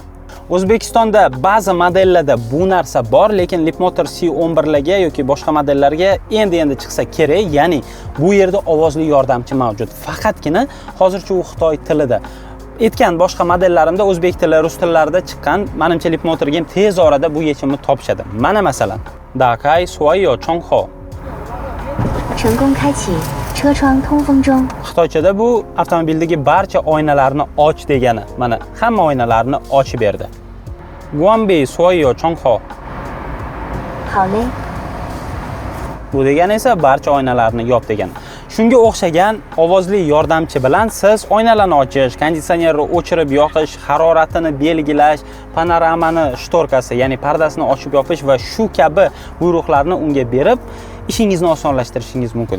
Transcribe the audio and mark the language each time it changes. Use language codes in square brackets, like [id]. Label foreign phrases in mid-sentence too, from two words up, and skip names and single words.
[uz] O'zbekistonda ba'zi modellarda bu narsa bor, lekin Leapmotor C11 larga yoki boshqa modellarga endi chiqsa kerak. Ya'ni bu yerda ovozli yordamchi mavjud. Faqatgina hozircha u Xitoy tilida. Aytgan boshqa modellarimda o'zbek tili, rus tillarida chiqqan, menimcha Leapmotorga ham tez orada bu yechimni topishadi. Mana masalan, [zh] 打开所有窗户. 成功开启车窗通风中。 [uz] Xitoychada bu avtomobildagi barcha oynalarni och degani. Mana hamma oynalarni ochib berdi. [zh] 关闭所有窗户. 好嘞。 [uz] Bu degani esa barcha oynalarni yop degani. Shunga o'xshagan ovozli yordamchi bilan siz oynalarni ochish, konditsionerni o'chirib yoqish, haroratini belgilash, panoramani shtorkasi, ya'ni pardasini ochib yopish va shu kabi buyruqlarni unga berib, ishingizni osonlashtirishingiz mumkin.